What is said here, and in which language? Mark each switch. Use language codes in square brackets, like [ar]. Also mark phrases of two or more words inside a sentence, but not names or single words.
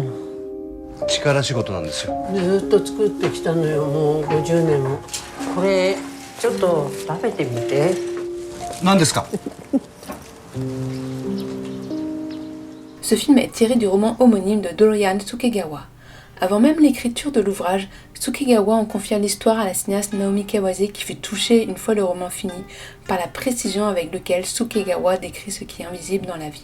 [ja] 力仕事なんですよ。ずっと作ってきたのよ、もう50年も。これちょっと食べてみて。何ですか [fr] Ce film est tiré du roman homonyme de Dorian Tsukegawa. Avant même l'écriture de l'ouvrage, Tsukegawa en confia l'histoire à la cinéaste Naomi Kawase qui fut touchée, une fois le roman fini, par la précision avec laquelle Tsukegawa décrit ce qui est invisible dans la vie.